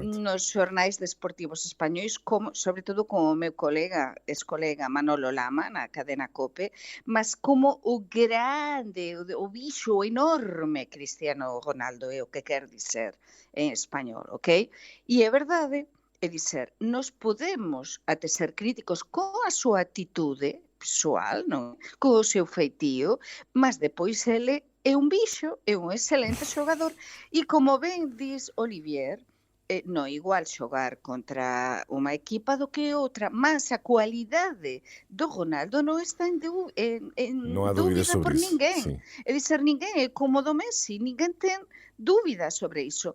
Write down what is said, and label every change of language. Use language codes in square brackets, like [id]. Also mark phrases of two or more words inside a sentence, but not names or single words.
[pt] nos jornais desportivos espanhóis, como, sobretudo com o meu colega, ex-colega Manolo Lama, na cadena COPE, mas como o grande, o bicho, o enorme Cristiano Ronaldo, é o que quer dizer em espanhol, ok? E é verdade, é dizer, nós podemos até ser críticos com a súa atitude pessoal, non? [gl] Co o seu feitio, mas depois ele é un bicho, é un excelente xogador. E como ben dis Olivier, non igual xogar contra unha equipa do que outra, mas a cualidade do Ronaldo non está en [pt] Non há dúvida [gl] dúbida por [pt] sobre isso. [gl] ninguén. [pt] Sim. [gl] É dizer, ninguén é como do Messi, ninguén ten dúbida sobre iso.